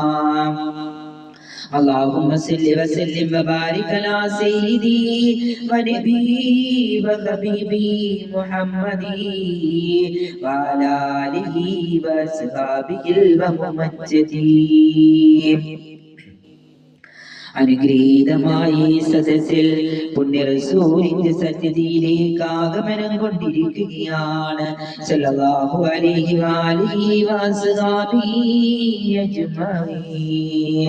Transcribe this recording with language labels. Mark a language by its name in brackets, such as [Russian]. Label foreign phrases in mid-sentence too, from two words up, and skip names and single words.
[Arabic] اللهم صل وسلم وبارك على سيدي ونبي وحبيبي محمد وعلى آله وصحبه الممجدين. [Malayalam] അനുഗ്രഹീതമായി സദസ്സിൽ പുണ്യ റസൂലിന്റെ സന്നിധിയിലേക്ക് ആഗമനം കൊണ്ടിരിക്കുകയാണ്. [Arabic] صلى الله عليه وآله وصحبه أجمعين.